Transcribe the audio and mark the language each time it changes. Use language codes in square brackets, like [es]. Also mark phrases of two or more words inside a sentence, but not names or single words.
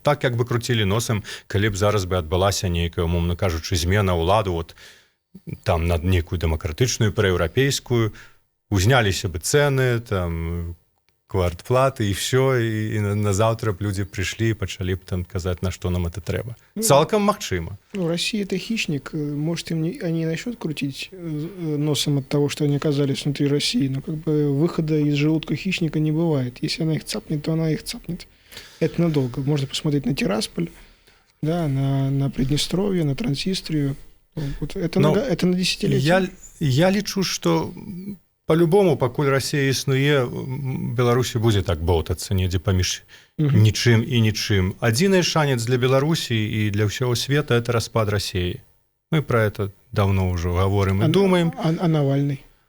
[be] Так, як бы круцілі носам, калі б зараз бы адбылася нейкая, умоўна кажучы, змена ўладу, вот, там, над нейкую дэмакратычную, праеўрапейскую, узняліся бы цэны, там, квартплаты і все, і назаўтра б людзі прыйшлі і пачалі б там казаць, на што нам это трэба. Цалкам магчыма. Ну, [ru] Россия — это хищник. Может, они не начнут крутить носом от того, что они оказались внутри России, но как бы выхода из желудка хищника не бывает. Если она их цапнет, то она их цапнет. Это надолго. Можно посмотреть на Тирасполь, да, на Приднестровье, на Трансистрию. Вот это на десятилетие. [be] Я лічу, што по-любому, пакуль Расія існуе, Беларусі будзе так боўтацца недзе паміж нічым і нічым. Адзіны шанец для Беларусі і для ўсяго света — это распад Расіі. Мы про это давно ўжо гаворым і думаем. [ru] А Навальный?